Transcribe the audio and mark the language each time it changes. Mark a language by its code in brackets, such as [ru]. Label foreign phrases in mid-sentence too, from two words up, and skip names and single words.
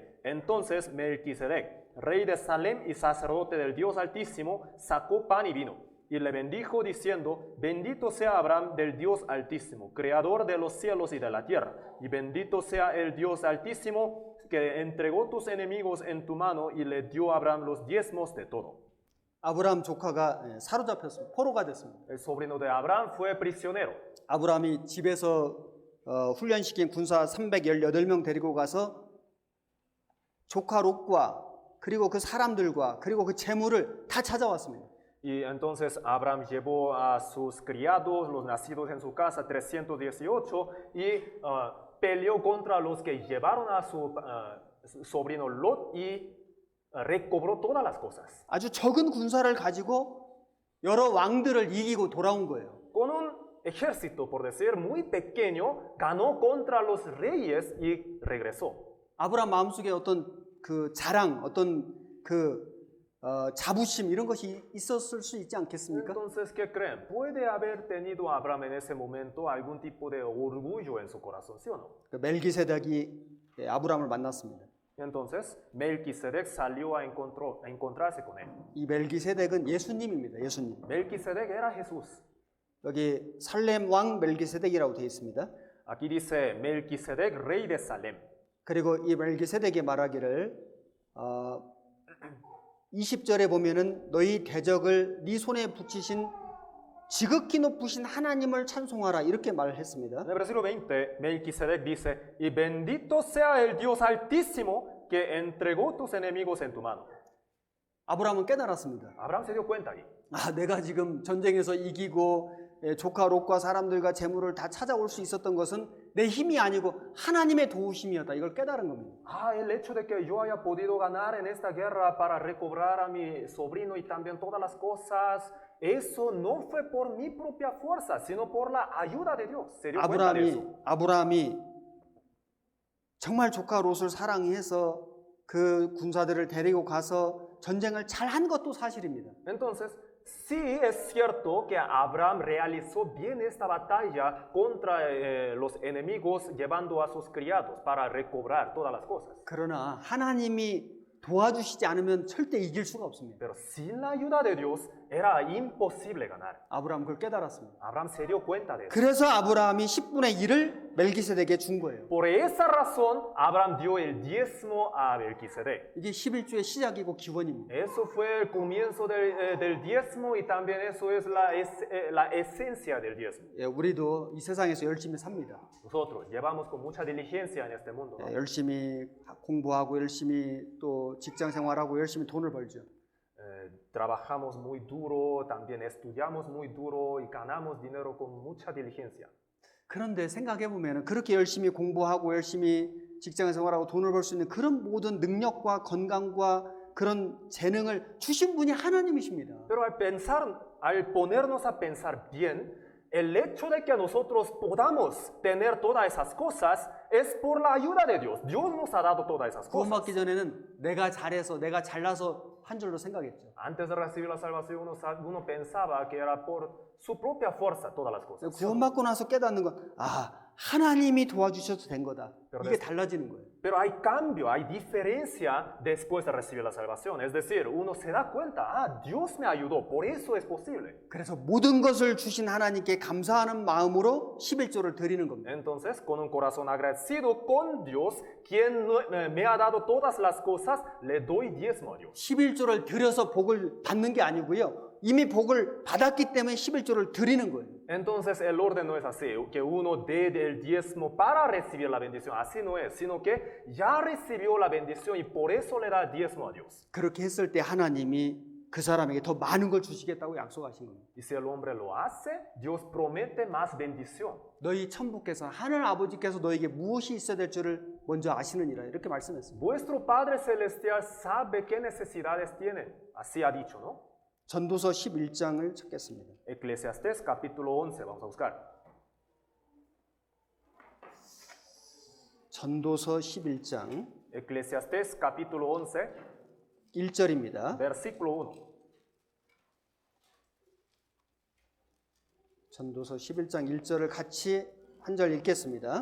[es] Entonces Melquisedec, rey de Salem y sacerdote del Dios Altísimo, sacó pan y vino y le bendijo diciendo: bendito sea Abraham del Dios Altísimo, creador de los cielos y de la tierra, y bendito sea el Dios Altísimo que entregó tus enemigos en tu mano y le dio a Abraham los diezmos de todo. [ko] 아브라함 조카가 사로잡혔습니다. 포로가 됐습니다. [es] El sobrino de Abraham fue prisionero. [ko] 아브라함이 집에서 훈련시킨 군사 318명 데리고 가서 조카 롯과 그리고 그 사람들과 그리고 그 재물을 다 찾아왔습니다. [es] Y entonces Abraham llevó a sus criados, los nacidos en su casa, 318, y peleó contra los que llevaron a su sobrino Lot y recobró todas las cosas. [ko] 아주 적은 군사를 가지고 여러 왕들을 이기고 돌아온 거예요. [es] Con un ejército, por decir, muy pequeño, ganó contra los reyes y regresó. [ko] 아브라함 마음속에 어떤 그 자랑, 어떤 그 자부심 이런 것이 있었을 수 있지 않겠습니까? [es] Entonces, ¿qué creen? ¿Puede haber tenido Abraham en ese momento algún tipo de orgullo en su corazón, sí o no? [ko] 그 멜기세덱이 아브라함을 만났습니다. [es] Entonces, Melquisedec salió a encontrarse con él. [ko] 이 멜기세덱은 예수님입니다. 예수님. [es] Melquisedec era Jesús. [ko] 여기 살렘 왕 멜기세덱이라고 되어 있습니다. [es] Aquí dice Melquisedec, rey de Salem. [ko] 그리고 이 멜기세덱이 말하기를 20절에 보면은 너희 대적을 네 손에 붙이신 지극히 높으신 하나님을 찬송하라 이렇게 말을 했습니다. [es] En el versículo 20, Melquisedec dice: y bendito sea el Dios Altísimo que entregó tus enemigos en tu mano. [ko] 아브라함은 깨달았습니다. [es] Abraham se dio cuenta ahí. [ko] 내가 지금 전쟁에서 이기고 조카 롯과 사람들과 재물을 다 찾아올 수 있었던 것은 내 힘이 아니고 하나님의 도우심이었다. 이걸 깨달은 겁니다. [es] El hecho de que yo haya podido ganar en esta guerra para recobrar a mi sobrino y también todas las cosas, eso no fue por mi propia fuerza, sino por la ayuda de Dios. Se dio cuenta de eso. [ko] 아브라함이 정말 조카 롯을 사랑해서 그 군사들을 데리고 가서 전쟁을 잘한 것도 사실입니다. [es] Entonces, sí es cierto que Abraham realizó bien esta batalla contra los enemigos, llevando a sus criados para recobrar todas las cosas. [ko] 그러나 하나님이 도와주시지 않으면 절대 이길 수가 없습니다. [es] Pero sin la ayuda de Dios era imposible ganar. [ko] 아브라함 그걸 깨달았습니다. [es] Abraham se dio cuenta de eso. [ko] 그래서 아브라함이 10분의 1을 멜기세덱에게 준 거예요. [es] Por esa razón, Abraham dio el diezmo a Melquisedec. [ko] 이게 11조의 시작이고 기원입니다. [es] Eso fue el comienzo del diezmo y también eso es la esencia del diezmo. [ko] 우리도 이 세상에서 열심히 삽니다. [es] Nosotros llevamos con mucha diligencia en este mundo, ¿no? [ko] 열심히 공부하고 열심히 또 직장 생활하고 열심히 돈을 벌죠. [es] Trabajamos muy duro, también estudiamos muy duro y ganamos dinero con mucha diligencia. [ko] 그런데 생각해 보면은 그렇게 열심히 공부하고 열심히 직장 생활하고 돈을 벌 수 있는 그런 모든 능력과 건강과 그런 재능을 주신 분이 하나님이십니다. [es] Pero al ponernos a pensar bien, el hecho de que nosotros podamos tener todas esas cosas es por la ayuda de Dios. Dios nos ha dado todas esas cosas. [ko] 구원받기 전에는 내가 잘해서 내가 잘나서 한 줄로 생각했죠. [es] Antes de recibir la salvación, uno pensaba que era por su propia fuerza todas las cosas. [ko] 구원받고 나서 깨닫는 건 하나님이 도와주셔서 된 거다. 이게 달라지는 거예요. [es] Pero hay cambio, hay diferencia después de recibir la salvación. Es decir, uno se da cuenta, Dios me ayudó, por eso es posible. [ko] 그래서 모든 것을 주신 하나님께 감사하는 마음으로 11조를 드리는 겁니다. [es] Entonces, con un corazón agradecido con Dios, quien me ha dado todas las cosas, le doy diezmo a Dios. [ko] 11조를 드려서 복을 받는 게 아니고요. 이미 복을 받았기 때문에 11조를 드리는 거예요. [es] Entonces el orden no es así, que uno dé el diezmo para recibir la bendición, así no es, sino que ya recibió la bendición y por eso le da diezmo a Dios. [ko] 그렇게 했을 때 하나님이 그 사람에게 더 많은 걸 주시겠다고 약속하신 겁니다. [es] Y si el hombre lo hace, Dios promete más bendición. [ko] 너희 천부께서 하늘 아버지께서 너에게 무엇이 있어야 될 줄을 먼저 아시느니라 이렇게 말씀했습니다. [es] Vuestro Padre Celestial sabe qué necesidades tienen, así ha dicho, ¿no? [ko] 전도서 11장을 찾겠습니다. [es] Eclesiastés capítulo 11, vamos a buscar. [ko] 전도서 11장 [es] Eclesiastés capítulo 11, [ko] 1절입니다. [es] versículo 1. [ko] 전도서 11장 1절을 같이 한 절 읽겠습니다.